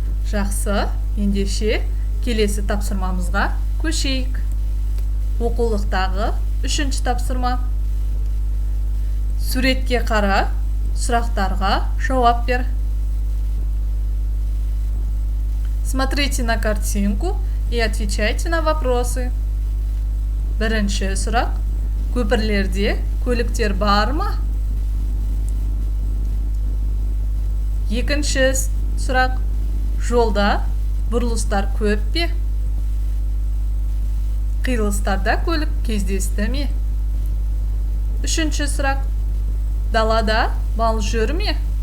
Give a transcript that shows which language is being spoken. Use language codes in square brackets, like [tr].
[kk] Жақсы, ендеше келесі тапсырмамызға көшейік. Оқулықтағы үшінші тапсырма. Суретке қара, сұрақтарға жауап бер. [ru] Смотрите на картинку и отвечайте на вопросы. [kk] Бірінші сұрақ: көпірлерде көліктер бар ма? Екінші сұрақ: жолда бұрылыстар көп пе? Қиылыстарда көлік кездесті ме? Үшінші сұрақ: далада мал жүр ме?